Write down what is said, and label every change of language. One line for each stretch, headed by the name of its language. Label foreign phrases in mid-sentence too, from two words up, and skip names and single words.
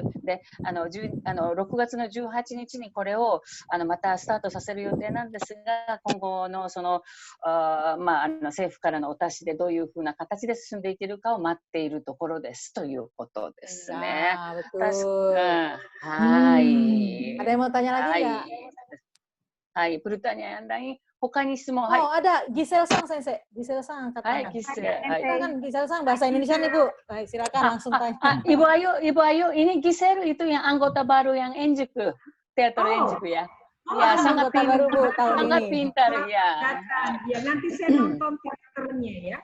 Japanese: で、6月の18日にこれをまたスタートさせる予定なんですが、今後の政府からのお達しでどういうふうな形で進んでいけるかを待っているところですということですね。はい。
Indonesian: Ada yang mau tanya lagi nggak? はい、pertanyaan lain.
Japanese: 他に質問。
Indonesian: ada Gisel Sang Sensei. Gisel Sang angkat tangan. Silakan Gisel Sang bahasa Indonesia nih Bu. Silakan langsung tanya. Ibu Ayu, ini Gisel itu yang anggota baru yang Enjuku, teater Enjuku ya. Ya, sangat pintar, Bu, sangat pintar ya. Ya, nanti saya nonton teaternya ya.